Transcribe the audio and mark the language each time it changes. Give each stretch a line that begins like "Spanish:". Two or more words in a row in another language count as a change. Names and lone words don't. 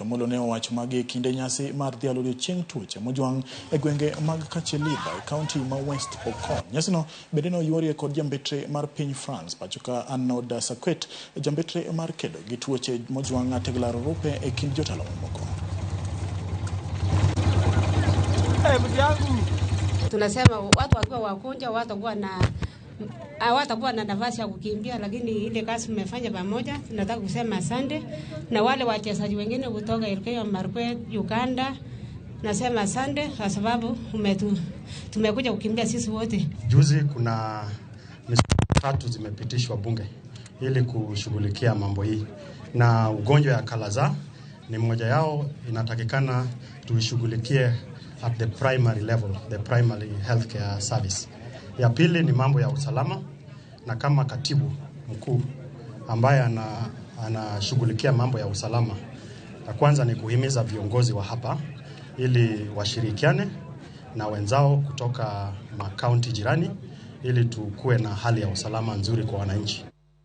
Luo (Kenya and Tanzania): Molo ne owacho magi kinde nyasi mar dhialo odiochieng' tuoche mojwang e gwenge mag Kacheliba e kaunti ma West Pokot. Nyasino bende no yuorie kod jambetre mar piny France pachoka Anoda Sakwet jambetre mar kedo gi tuoche mojwang ateglaro rupe e kind jotelo moko.
Swahili: Tunasema watu wakiwa wagonjwa hawatakuwa na nafasi ya kukimbia, lakini ile kazi mmefanya pamoja, tunataka kusema asante. Na wale wachezaji wengine kutoka Elgeyo Marakwet, Uganda, nasema asante kwa sababu tumekuja kukimbia sisi wote. Juzi kuna miswada 3 zimepitishwa bunge ili kushughulikia mambo hii, na ugonjwa ya kalaza ni mmoja yao. Inatakikana tuishughulikie
English: at the primary level, the primary healthcare service.
Swahili: Ya pili ni mambo ya usalama, na kama katibu mkuu ambaye anashughulikia mambo ya usalama, la kwanza ni kuhimiza viongozi wa hapa ili washirikiane na wenzao kutoka makaunti jirani ili tukue na hali ya usalama nzuri kwa wananchi.